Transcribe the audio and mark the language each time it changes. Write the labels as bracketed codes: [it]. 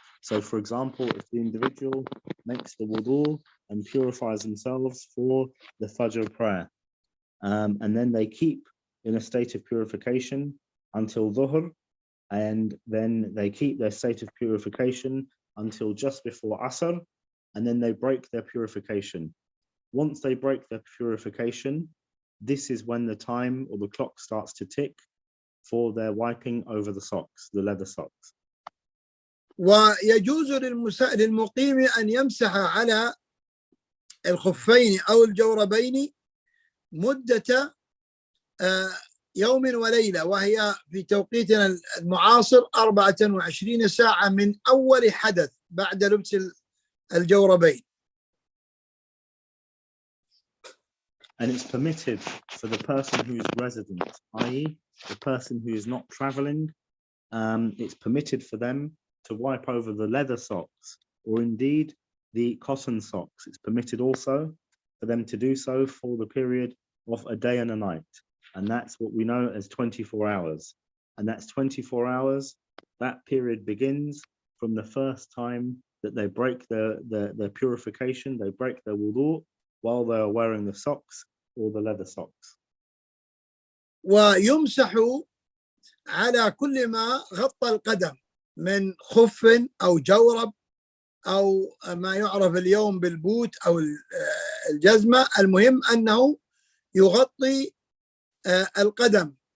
[en] So for example, if the individual makes the wudu and purifies themselves for the Fajr prayer, and then they keep in a state of purification until Dhuhr, and then they keep their state of purification until just before Asr, and then they break their purification. Once they break their purification, this is when the time or the clock starts to tick for their wiping over the socks, the leather socks. [ar] ويجوز للمقيم أن يمسح على الخفين أو الجوربين مدة يوم وليلة، وهي في توقيتنا المعاصر 24 ساعة من أول حدث بعد لبس الجوربين. [en] And it's permitted for the person who is resident, i.e. the person who is not traveling, it's permitted for them to wipe over the leather socks or indeed the cotton socks. It's permitted also for them to do so for the period of a day and a night. And that's what we know as 24 hours. And that's 24 hours. That period begins from the first time that they break their purification, they break their wudu while they are wearing the socks or the leather socks. [ar] ويمسح على كل ما غطى القدم من خف أو جورب أو ما يعرف اليوم بالبوت أو الجزمة، المهم أنه يغطي القدم